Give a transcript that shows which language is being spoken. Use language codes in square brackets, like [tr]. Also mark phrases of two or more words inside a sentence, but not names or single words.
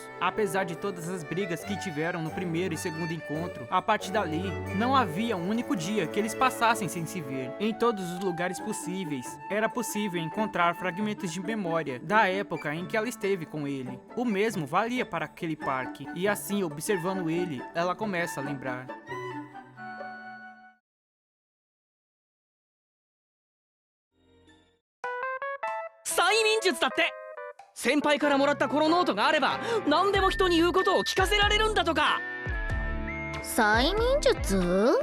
[pt] Apesar de todas as brigas que tiveram no primeiro e segundo encontro, a partir dali, não havia um único dia que eles passassem sem se ver. Em todos os lugares possíveis, era possível encontrar fragmentos de memória da época em que ela esteve com ele. O mesmo valia para aquele parque, e assim, observando ele, ela começa a lembrar. [ja] 催眠術だって。先輩からもらったこのノートがあれば何でも人に言うことを聞かせられるんだとか。催眠術？